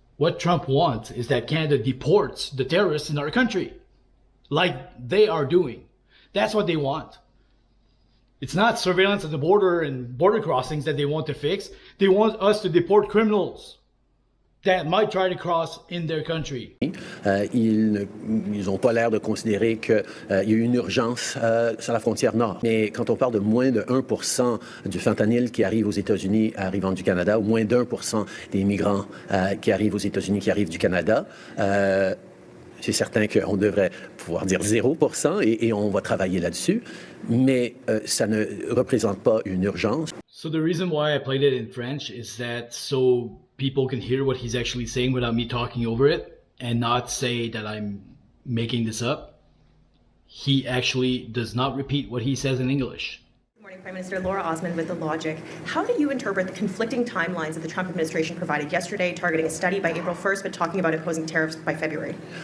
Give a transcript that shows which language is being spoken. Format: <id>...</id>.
<en>What Trump wants is that Canada deports the terrorists in our country, like they are doing. That's what they want. It's not surveillance at the border and border crossings that they want to fix. They want us to deport criminals that might try to cross in their country.</en> <fr>Ils n'ont pas l'air de considérer qu'il y a une urgence sur la frontière nord. Mais quand on parle de moins de 1% du fentanyl qui arrive aux États-Unis arrivant du Canada, ou moins d'1% des migrants qui arrivent aux États-Unis qui arrivent du Canada, c'est certain qu'on devrait pouvoir dire 0% et on va travailler là-dessus, mais ça ne représente pas une urgence.</fr> <en>So the reason why I played it in French is that so people can hear what he's actually saying without me talking over it and not say that I'm making this up. He actually does not repeat what he says in English. Good morning, Prime Minister. Laura Osmond with The Logic. How do you interpret the conflicting timelines that the Trump administration provided yesterday, targeting a study by April 1st, but talking about imposing tariffs by February?</en>